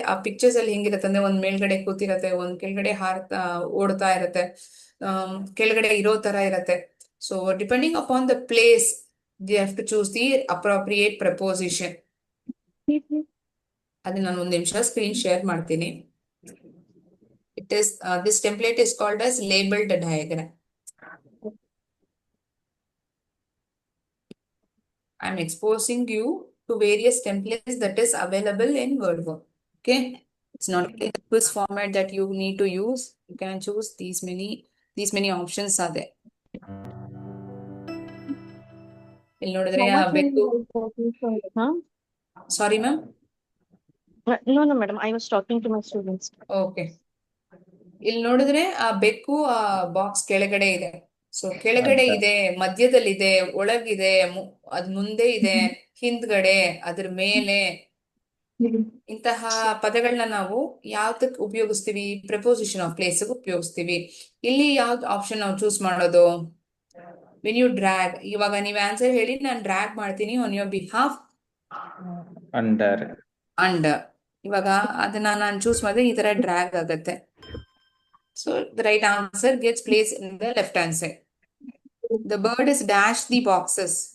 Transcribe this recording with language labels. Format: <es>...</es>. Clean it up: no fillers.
<kn>ಆ ಪಿಕ್ಚರ್ಸ್ ಅಲ್ಲಿ ಹೆಂಗಿರತ್ತೆ ಅಂದ್ರೆ ಒಂದ್ ಮೇಲ್ಗಡೆ ಕೂತಿರತ್ತೆ, ಒಂದ್ ಕೆಳಗಡೆ ಓಡ್ತಾ ಇರತ್ತೆ, ಕೆಳಗಡೆ ಇರೋ ತರ ಇರತ್ತೆ.</kn> <en>So depending upon the place they have to choose the appropriate preposition.</en> <kn>ಅದನ್ನ ನಾನು ಒಂದ್ ನಿಮಿಷ ಸ್ಕ್ರೀನ್ ಶೇರ್ ಮಾಡ್ತೀನಿ.</kn> <en>It is this template is called as labeled diagram. I am exposing you to various templates that is available in WordWork. Okay, it's not in this format that you need to use. You can choose these many options are there.</en> <kn>ಇಲ್ಲಿ ನೋಡಿದ್ರೆ ಬೆಕ್ಕು.</kn> <en>Sorry ma'am. No madam, I was talking to my students. Okay.</en> <kn>ಇಲ್ಲಿ ನೋಡಿದ್ರೆ ಆ ಬೆಕ್ಕು ಆ box ಕೆಳಗಡೆ ಇದೆ. ಸೊ ಕೆಳಗಡೆ ಇದೆ, ಮಧ್ಯದಲ್ಲಿದೆ, ಒಳಗಿದೆ, ಅದ್ ಮುಂದೆ ಇದೆ, ಹಿಂದ್ಗಡೆ, ಅದ್ರ ಮೇಲೆ, ಇಂತಹ ಪದಗಳನ್ನ ನಾವು ಯಾವ್ದಕ್ ಉಪಯೋಗಿಸ್ತೀವಿ? ಪ್ರೆಪೋಸಿಷನ್ ಆಫ್ ಪ್ಲೇಸ್ ಉಪಯೋಗಿಸ್ತೀವಿ. ಇಲ್ಲಿ ಯಾವ್ದು ಆಪ್ಷನ್ ನಾವು ಚೂಸ್ ಮಾಡೋದು?</kn> <en>when you drag,</en> <kn>ಇವಾಗ ನೀವ್ ಆನ್ಸರ್ ಹೇಳಿ ನಾನು ಡ್ರ್ಯಾಗ್ ಮಾಡ್ತೀನಿ</kn> <en>On your behalf.</en> <kn>ಅಂಡರ್. ಇವಾಗ ಅದನ್ನ ನಾನು ಚೂಸ್ ಮಾಡಿದ್ರೆ ಈ ತರ ಡ್ರ್ಯಾಗ್ ಆಗತ್ತೆ.</kn> <en>So the right answer gets placed in the left hand side. The bird is dash the boxes.</en>